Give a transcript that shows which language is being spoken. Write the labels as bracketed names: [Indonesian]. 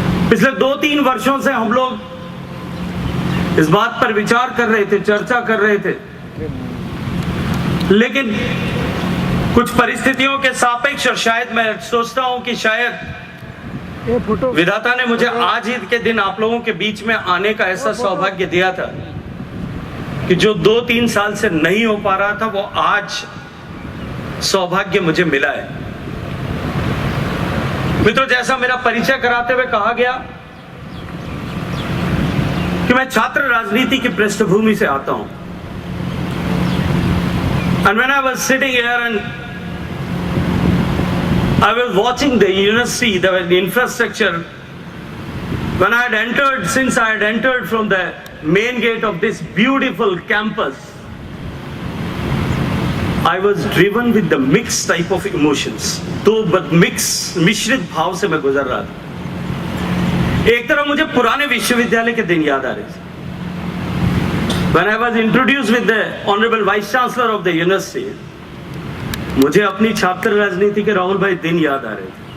[Hindi] पिछले 2-3 वर्षों से हम लोग इस बात पर विचार कर रहे थे, चर्चा कर रहे थे, लेकिन कुछ परिस्थितियों के सापेक्ष, और शायद मैं सोचता हूं कि शायद विधाता ने मुझे आज ही के दिन आप लोगों के बीच में आने का ऐसा सौभाग्य दिया था कि जो 2-3 साल से नहीं हो पा रहा था वो आज सौभाग्य मुझे मिला है। मित्रों, जैसा मेरा परिचय कराते हुए कहा गया कि मैं छात्र राजनीति की पृष्ठभूमि से आता हूं। [English] And when I was sitting here and I was watching the university, the infrastructure, when I had entered, since I had entered from the main gate of this beautiful campus, I was driven with the mixed type of emotions. [Hindi] तो मिश्रित भाव से मैं गुजर रहा था। एक तरफ मुझे पुराने विश्वविद्यालय के दिन याद आ रहे थे। [English] When I was introduced with the Honorable Vice Chancellor of the University, [Hindi] मुझे अपनी छात्र राजनीति के राहुल भाई दिन याद आ रहे थे।